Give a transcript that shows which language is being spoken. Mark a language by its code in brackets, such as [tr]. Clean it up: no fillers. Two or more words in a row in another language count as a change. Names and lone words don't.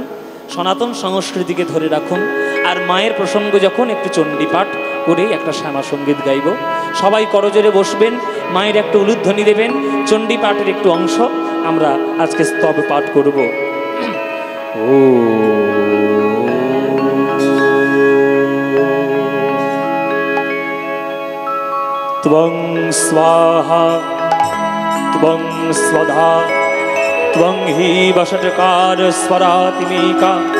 [bn] সনাতন সংস্কৃতিকে ধরে রাখুন। আর মায়ের প্রসঙ্গ যখন, একটু চণ্ডীপাঠ করে একটা শ্যামা সঙ্গীত গাইব। সবাই করজোরে বসবেন, মায়ের একটু উলুধ্বনি দেবেন। চণ্ডীপাঠের একটু অংশ আমরা আজকে স্তব পাঠ করব। [sa] ও त्वं स्वाहा त्वं स्वधा त्वं हि वषट्कार स्वरातिमेका